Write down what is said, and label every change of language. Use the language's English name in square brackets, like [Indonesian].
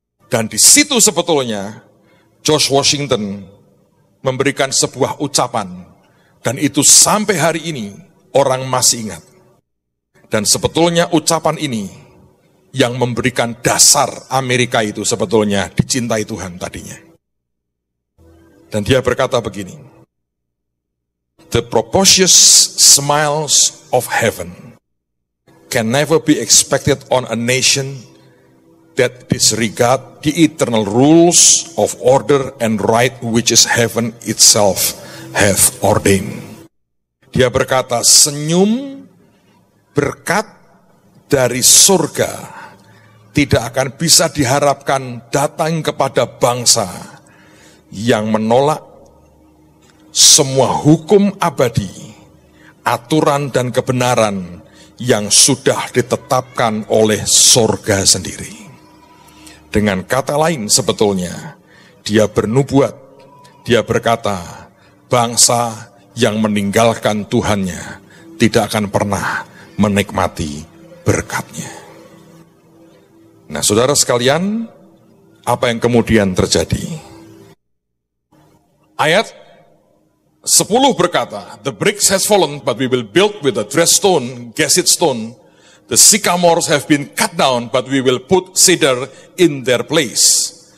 [Indonesian] Dan di situ sebetulnya George Washington memberikan sebuah ucapan, dan itu sampai hari ini orang masih ingat. Dan sebetulnya ucapan ini yang memberikan dasar Amerika itu sebetulnya dicintai Tuhan tadinya. Dan dia berkata begini, [English] "The propitious smiles of heaven can never be expected on a nation that disregard the eternal rules of order and right which is heaven itself hath ordained." [Indonesian] Dia berkata, senyum berkat dari surga tidak akan bisa diharapkan datang kepada bangsa yang menolak semua hukum abadi, aturan dan kebenaran yang sudah ditetapkan oleh surga sendiri. Dengan kata lain sebetulnya, dia bernubuat, dia berkata, bangsa yang meninggalkan Tuhannya tidak akan pernah menikmati berkatnya. Nah, saudara sekalian, apa yang kemudian terjadi? Ayat 10 berkata, [English] "The bricks has fallen, but we will build with the dressed stone, gasset stone. The sycamores have been cut down, but we will put cedar in their place."